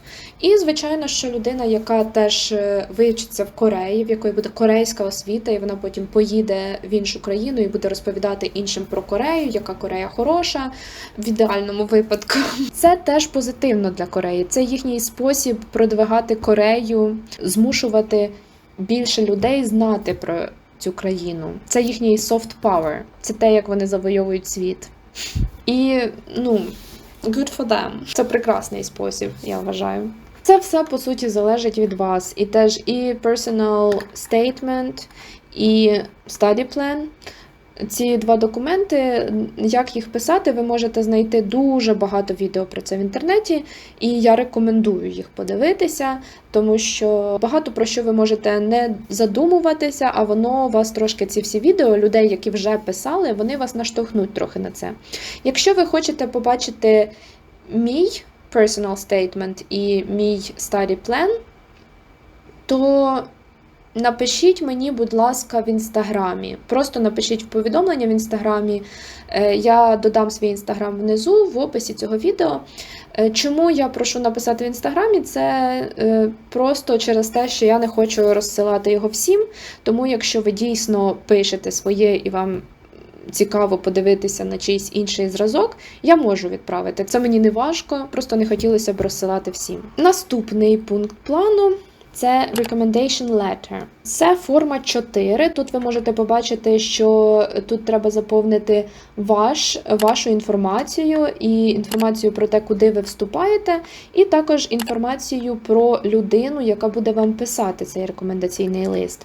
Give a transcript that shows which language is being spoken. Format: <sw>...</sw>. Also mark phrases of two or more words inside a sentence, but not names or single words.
<uk>І, звичайно, що людина, яка теж вивчиться в Кореї, в якої буде корейська освіта, і вона потім поїде в іншу країну і буде розповідати іншим про Корею, яка Корея хороша, в ідеальному випадку. Це теж позитивно для Кореї. Це їхній спосіб продвигати Корею, змушувати більше людей знати про цю країну. Це їхній</uk> <en>soft power.</en> <uk>Це те, як вони завойовують світ. І,</uk> <en>good for them.</en> <uk>Це прекрасний спосіб, я вважаю. Це все, по суті, залежить від вас. І теж і</uk> <en>personal statement,</en> <uk>і</uk> <en>study plan.</en> <uk>Ці два документи, як їх писати, ви можете знайти дуже багато відео про це в інтернеті, і я рекомендую їх подивитися, тому що багато про що ви можете не задумуватися, а воно вас трошки, ці всі відео, людей, які вже писали, вони вас наштовхнуть трохи на це. Якщо ви хочете побачити мій</uk> <en>personal statement</en> <uk>і мій</uk> <en>study plan,</en> <uk>то напишіть мені, будь ласка, в інстаграмі. Просто напишіть в повідомлення в інстаграмі. Я додам свій інстаграм внизу, в описі цього відео. Чому я прошу написати в інстаграмі? Це просто через те, що я не хочу розсилати його всім. Тому якщо ви дійсно пишете своє і вам цікаво подивитися на чийсь інший зразок, я можу відправити. Це мені не важко, просто не хотілося б розсилати всім. Наступний пункт плану – це</uk> <en>recommendation letter.</en> <uk>Це форма 4. Тут ви можете побачити, що тут треба заповнити вашу інформацію і інформацію про те, куди ви вступаєте, і також інформацію про людину, яка буде вам писати цей рекомендаційний лист.</uk>